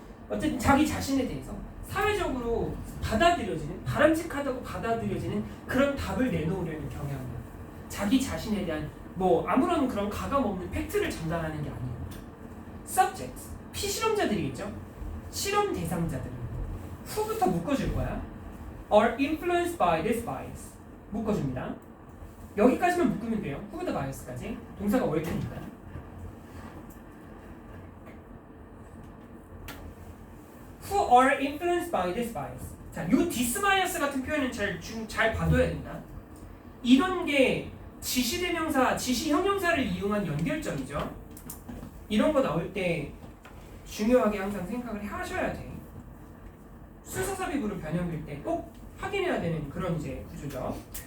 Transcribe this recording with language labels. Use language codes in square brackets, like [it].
[ko] 어쨌든 자기 자신에 대해서 사회적으로 받아들여지는, 바람직하다고 받아들여지는 그런 답을 내놓으려는 경향이야. 자기 자신에 대한 아무런 그런 가감 없는 팩트를 전달하는 게 아니고 subjects, 피실험자들이겠죠? 실험 대상자들은 후부터 묶어줄 거야. [en] are influenced by this bias. [ko] 묶어줍니다. 여기까지만 묶으면 돼요. 후부터 bias까지. 동사가 월드니까. [en] Who are influenced by this bias. [ko] 자, 요 this bias 같은 표현은 잘 봐둬야 된다. 이런 게 지시대명사, 지시형용사를 이용한 연결점이죠. 이런 거 나올 때 중요하게 항상 생각을 하셔야 돼. 수사삽입으로 변형될 때 꼭 확인해야 되는 그런 이제 구조죠.